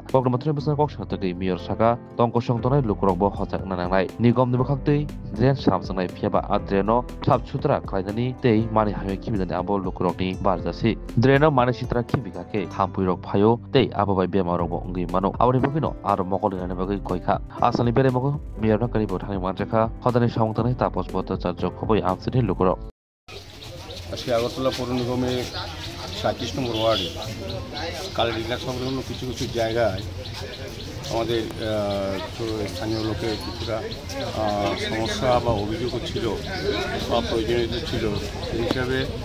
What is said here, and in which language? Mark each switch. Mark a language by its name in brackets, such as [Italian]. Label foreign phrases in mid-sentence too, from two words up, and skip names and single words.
[Kok Borok] Besar kok shatagi mayor saka tongko songtonai lukurokbo hojak nanangnai nigom nibo khaktui dren samsangnai phiaba adreno thap sutra khlainani tei mani hayo kimidani abo lukurokni barjasi dreno mani sitra kibikake thampuirok phayo tei abo bai bemarokbo ongui mano aboni bokino aro mokolingani bagui koika asani bere mogo mayor nakani bo thani manjaka hodani samongtonai tapos bhattacharya khoboi amsini lukurok [Bangla] আজকে আগরতলা পৌর নিগমে 37 নম্বর ওয়ার্ডে কাল রিলাক্স সংলগ্ন কিছু কিছু জায়গায় আমাদের স্থানীয় লোকের কিছুটা সমস্যা বা অভিযোগ ছিল বা প্রয়োজনীয়তা ছিল সেই হিসাবে